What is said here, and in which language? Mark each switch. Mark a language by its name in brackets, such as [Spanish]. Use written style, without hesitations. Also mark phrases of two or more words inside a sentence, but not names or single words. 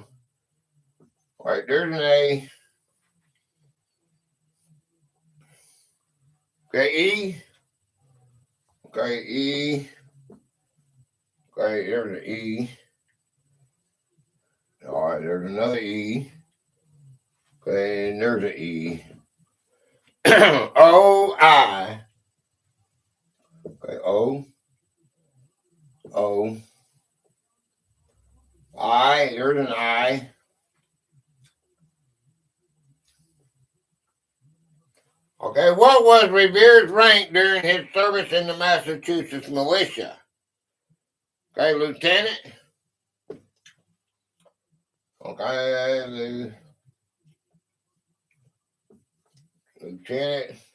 [English] All right, there's an A. Okay, E. Okay, E. Okay, there's an E. All right, there's another E. Okay, and there's an E. O, I. Okay, O. O. I, there's an I. Okay, what was Revere's rank during his service in the Massachusetts militia? Okay, lieutenant. Okay, lieutenant.